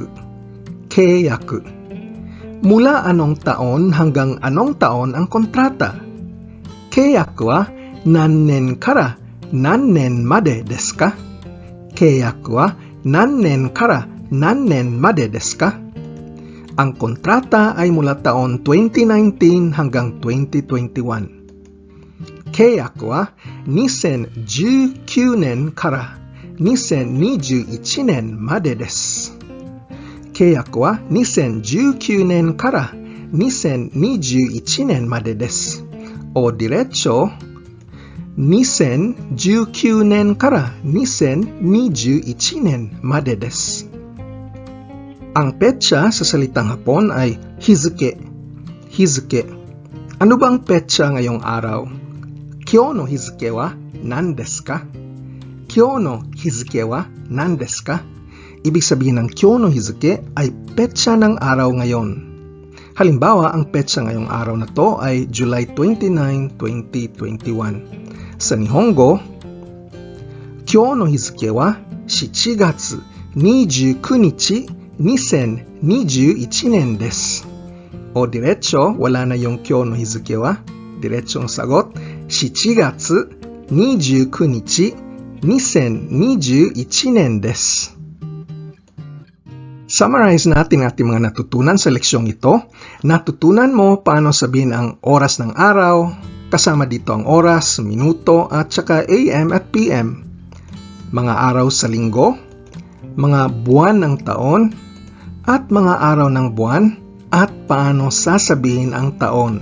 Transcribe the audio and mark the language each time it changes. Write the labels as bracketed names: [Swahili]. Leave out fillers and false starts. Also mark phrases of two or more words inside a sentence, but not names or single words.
[Filipino] Keiyaku. Mula anong taon hanggang anong taon ang kontrata? [Japanese] 契約は何年から何年までですか? 契約は何年から何年までですか? [Filipino] Ang kontrata ay mula taon 2019 hanggang 2021. [Japanese] 契約は 2019 年から2021年までです。契約は2019年から2021年までです。 [Filipino] O diretso, [Japanese] 2019 年から2021年までです。 [Filipino] Ang petsa sa salitang Hapon ay hizuke. Hizuke. Ano bang petsa ngayong araw? [Japanese] 今日の日付は何ですか? 今日の日付は何ですか? [Filipino] Ibig sabihin ng [Japanese] 今日の日付 [Filipino] ay petsa ng araw ngayon. Halimbawa, ang petsa ngayong araw na to ay July 29, 2021. Sa Nihongo, [Japanese] 今日の日付は7月29日2021年です。 [Filipino] O diretso, wala na yung [Japanese] 今日の日付は. [Filipino] Diretsong sagot, [Japanese] 7 月29日2021年です。 [Filipino] Summarize natin ating mga natutunan sa leksyong ito. Natutunan mo paano sabihin ang oras ng araw, kasama dito ang oras, minuto, at saka AM at PM. Mga araw sa linggo, mga buwan ng taon, at mga araw ng buwan, at paano sasabihin ang taon.